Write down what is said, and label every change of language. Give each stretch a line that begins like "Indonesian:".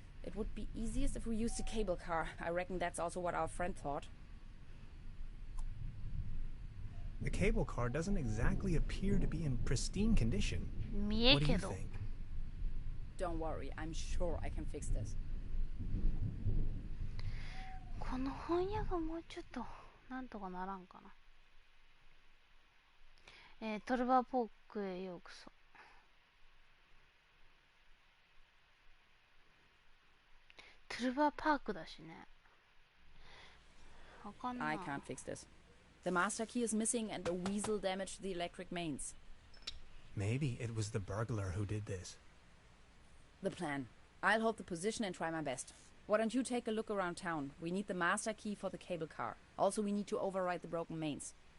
English: It would be easiest if we used a cable car. I reckon that's also what our friend thought. The cable car doesn't exactly appear to be in pristine condition. What do you think? Don't worry, I'm sure I can fix this.
Japanese: この翻訳もうちょっとなんとかならんかな。トルバーポークへようこそ。トルバーパークだしね。わかんない。
English: I can't fix this. The master key is missing and the weasel damaged the electric mains. Maybe it was the burglar who did this. The plan. I'll hold the position and try my best. Why don't you take a look around town? We need the master key for the cable car. Also, we need to override the broken mains.